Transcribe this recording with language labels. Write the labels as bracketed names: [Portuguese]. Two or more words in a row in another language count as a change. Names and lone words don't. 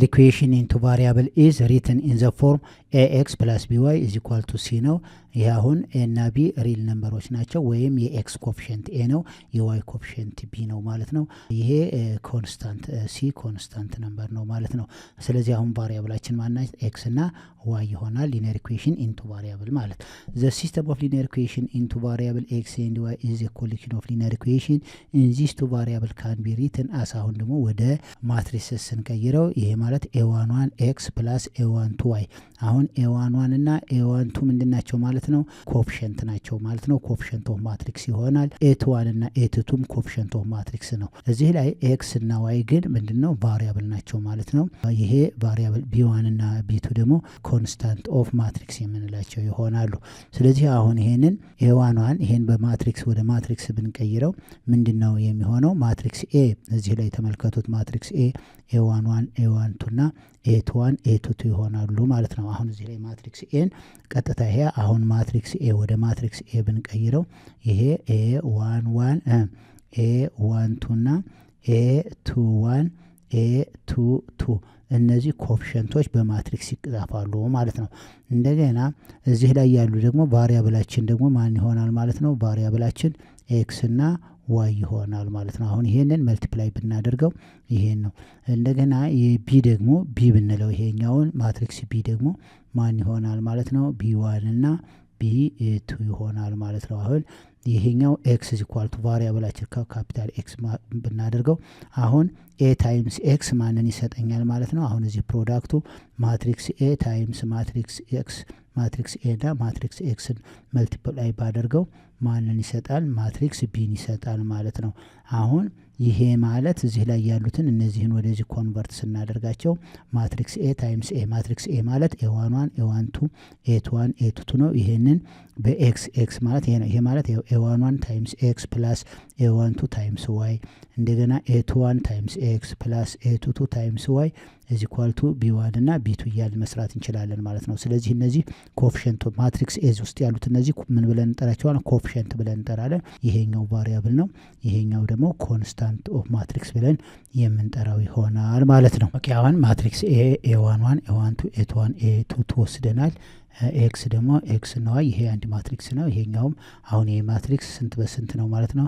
[English] equation in two variable is written in the form ax plus by is equal to c [Amharic] ነው። ይሄ አሁን a እና b [English] real numbers ናቸው [Amharic] ወይም የx ኮፊሸንት a ነው የy ኮፊሸንት b ነው ማለት ነው። ይሄ ኮንስታንት c ኮንስታንት ነምበር ነው ማለት ነው። ስለዚህ አሁን ቫሪያብላችን ማናች x እና y ይሆናል። [English] linear equation in two variable [Amharic] ማለት [English] the system of linear equation in two variable x and y is a collection of linear equation in these two variable can be written as [Amharic] አሁን ደግሞ ወደ ማትሪክስ ስንቀይረው ይሄ ማለት [English] a11 x plus a12 y [Amharic] አሁን a11 እና a12 ምንድናቸው ማለት ነው? ኮፊሸንት ናቸው ማለት ነው። [English] coefficient of matrix [Amharic] ይሆናል። a21 እና a22 [English] coefficient of matrix [Amharic] ነው። እዚህ ላይ x እና y ግን ምንድነው? ቫሪያብል ናቸው ማለት ነው። ይሄ ቫሪያብል b1 እና b2 ደግሞ [English] constant of matrix [Amharic] የምንላቸው ይሆናሉ። ስለዚህ አሁን ይሄንን a11 ይሄን በማትሪክስ ወደ ማትሪክስ ብንቀይረው ምንድነው የሚሆነው? ማትሪክስ a እዚህ ላይ ተመልከቱት። ማትሪክስ a a11 a12 እና a21 a22 ይሆናሉ ማለት ነው። አሁን እዚህ ላይ ማትሪክስ ኤን ቀጥታ ይሄ አሁን ማትሪክስ a ወደ ማትሪክስ a ብንቀይረው ይሄ a11 a12 እና a21 a22 እነዚህ ኮፊሸንቶች በማትሪክስ ይጻፋሉ ማለት ነው። እንደገና እዚህ ላይ ያሉ ደግሞ ቫሪያብላችን ደግሞ ማን ይሆናል ማለት ነው? ቫሪያብላችን x እና y ይሆናል ማለት ነው። አሁን ይሄንን መልቲፕላይ ብናደርገው ይሄን ነው። እንደገና የቢ ደግሞ ቢ ብንለው ይሄኛውን ማትሪክስ ቢ ደግሞ ማን ይሆናል ማለት ነው? b1 እና b2 ይሆናል ማለት ነው። አሁን ይሄኛው [English] x is equal to [Amharic] ቫሪያብላችን ካፒታል x ብናደርገው አሁን a ታይምስ x ማንን ይሰጠኛል ማለት ነው? አሁን እዚህ ፕሮዳክቱ [English] matrix a times matrix x [Amharic] ማትሪክስ a እና ማትሪክስ x መልቲፕላይ ባደርገው ማንን ይሰጣል? ማትሪክስ b ይሰጣል ማለት ነው። አሁን ይሄ ማለት እዚህ ላይ ያሉትን እነዚህን ወደዚህ ኮንቨርት ስናደርጋቸው [English] matrix a times a matrix a [Amharic] ማለት a11 a12 a21 a22 ነው። ይሄንን በx x ማለት ይሄ ማለት [English] a11 times x plus a12 times y [Amharic] እንደገና [English] a21 times x plus a22 times y is equal to b1 [Amharic] እና b2 እያል መስራት እንችላለን ማለት ነው። ስለዚህ እነዚህ [English] coefficient matrix a [Amharic] ውስጥ ያሉት እነዚህ ምን ብለን እንጠራቸዋለን? ኮፊሸንት ብለን እንጠራለን። ይሄኛው ቫሪያብል ነው፣ ይሄኛው ደግሞ [English] constant of matrix [Amharic] ብለን የምንጠራው ይሆናል ማለት ነው። ኦኬ አሁን ማትሪክስ a a11 a12 a21 a22 ወስደናል። ኤክስ ደግሞ ኤክስ እና ዋይ ይሄ አንድ ማትሪክስ ነው። ይሄኛውም አሁን ይሄ ማትሪክስ ስንት በስንት ነው ማለት ነው?